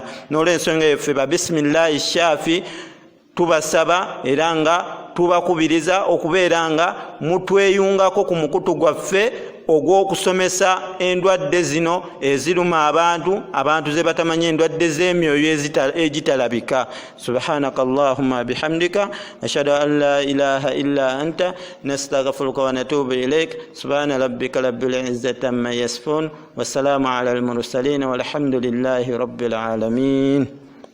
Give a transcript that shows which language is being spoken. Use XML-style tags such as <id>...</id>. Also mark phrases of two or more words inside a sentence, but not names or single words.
<lg>N'olw'ensonga eyo ffe ba bisimillahi shafi tubasaba era nga tubakubiriza okubeera nga mutweyungako ku mukutu gwaffe ogw'okusomesa endwadde zino eziruma abantu ze batamanya, endwadde z'emyoyo egitalabika.</lg> <ar>سبحانك اللهم وبحمدك أشهد أن لا إله إلا أنت أستغفرك وأتوب إليك. سبحان ربك رب العزة عما يصفون وسلام على المرسلين والحمد لله رب العالمين.</ar>